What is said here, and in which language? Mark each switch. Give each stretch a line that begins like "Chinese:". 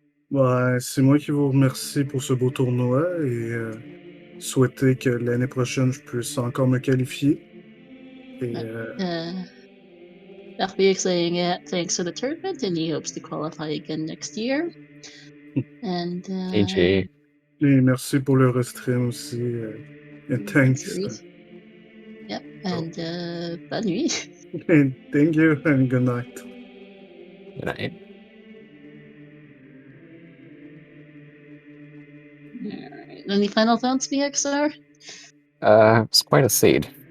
French: Ouais, c'est moi qui vous remercie pour ce beau tournoi et souhaiter que l'année prochaine, je puisse encore me qualifier. Et,
English: Barbu saying thanks for the tournament, and he hopes to qualify again next year. And GG.
French: et merci pour le restream aussi.
English: And thanks. Yep, and
French: bonne nuit.
English: And thank you and good night. Good night. Alright. Any final thoughts, BXR? It's quite a seed.